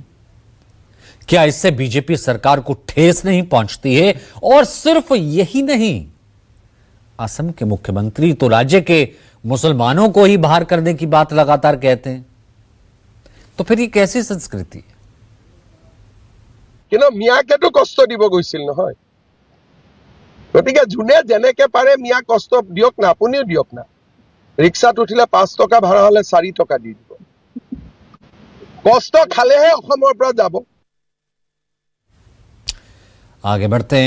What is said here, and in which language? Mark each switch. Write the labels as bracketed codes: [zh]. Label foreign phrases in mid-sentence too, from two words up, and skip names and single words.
[hi] क्या इससे बीजेपी सरकार को ठेस नहीं पहुंचती है? और सिर्फ यही नहीं, असम के मुख्यमंत्री तो राज्य के मुसलमानों को ही बाहर करने की बात लगातार कहते हैं। तो फिर ये कैसी संस्कृति है? [as] কিন্তু মিয়াকেতো কষ্ট দিব গৈছিল নহয়, গতিকে যোনে যেনেকে পাৰে মিয়া কষ্ট দিয়ক না, আপুনিও দিয়ক না। ৰিক্সাত উঠিলে 5 টকা ভাড়া হলে 4 টকা দি দিব। কষ্ট খালেহে অসমৰ পৰা যাব। [hi] आगे बढ़ते हैं।